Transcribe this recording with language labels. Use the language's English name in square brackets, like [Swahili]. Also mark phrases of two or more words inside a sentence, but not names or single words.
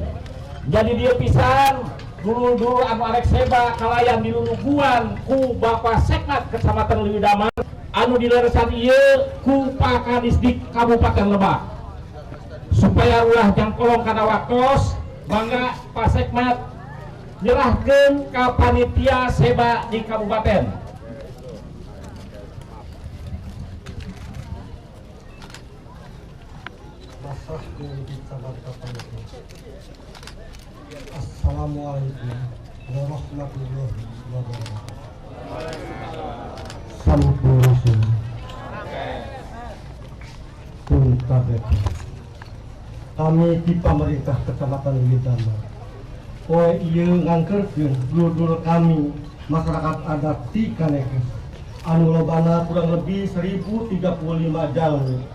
[Sundanese] Jadi dia pisan dulu anu arek seba kalayan diluluguan ku Bapak Sekmat Kecamatan Leuwih anu dileresan ieu ku Pak Kadisdik Kabupaten Lebak supaya ulah jangkolong kana waktos mangga Pak Sekmat nyerahkeun ka panitia seba di kabupaten. [Arabic] السلام عليكم ورحمة الله وبركاته. [Sundanese] Sampurasun. Puntabek. Kami di pemerintah Kecamatan Leuwih Damar. Poe ieu ngangkerkeun dulur-dulur kami masyarakat adat di Kanekes anu lobana [Indonesian] kurang lebih [Sundanese] 1035 jalmi.